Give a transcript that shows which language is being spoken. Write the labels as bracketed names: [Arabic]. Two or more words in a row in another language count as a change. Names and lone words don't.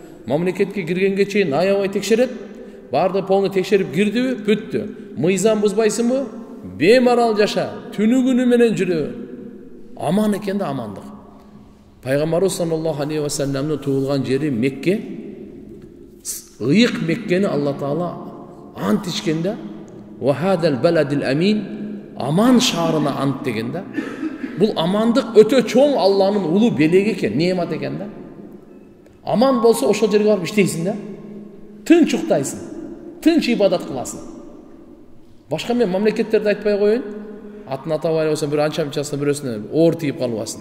[Kyrgyz] Мамлекетке киргенге чейин аябай текшерет. Барды полный текшерип кирдиби, бүттү. Мыйзам бузбайсыңбы? Бемарал жаша, түнү күнү менен жүрө. Аман экен да амандык. Пайгамбарыбыз [Arabic] صلى الله عليه وسلم [Kyrgyz] туулган жери Мекке. Ыйык Меккени Алла Таала ант ичкенде, [Arabic] "وهذا البلد الأمين", [Kyrgyz] аман шаарына ант дегенде. Бул амандык өтө чоң Алланын улуу белеги экен, неемат экен да. Аман болсо ошол жерге барып иштейсиң да. Тынч уктайсың, тынч ибадат кыласың. Башка мен мамлекеттерди айтпай коеюн. Атын атабай болсо бир анча-мынчасына бирөөсүнө оор тийип калбасын.